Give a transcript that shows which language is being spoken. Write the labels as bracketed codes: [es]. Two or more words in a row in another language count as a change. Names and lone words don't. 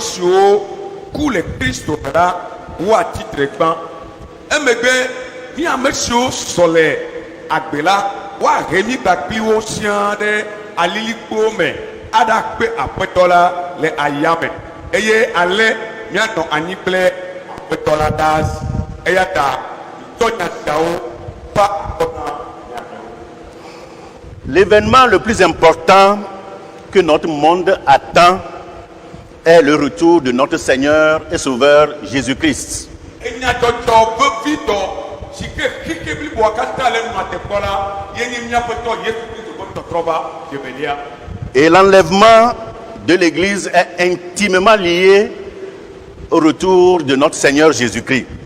[ee] siwo ku le Kristo la wo atitre gbã emegbe mi ame siwo sɔ le agbe la woahe mi gbakpliwo siaa ɖe alilikpowo me aɖakpe aƒetɔ la le ayame eye ale mianɔ anyi kple aƒetɔ la ɖaa zi eya ta tɔnya siawo va akɔna. [fr] L'événement le plus important que notre monde attend est le retour de notre Seigneur et Sauveur Jésus-Christ. Et l'enlèvement de l'Église est intimement lié au retour de notre Seigneur Jésus-Christ.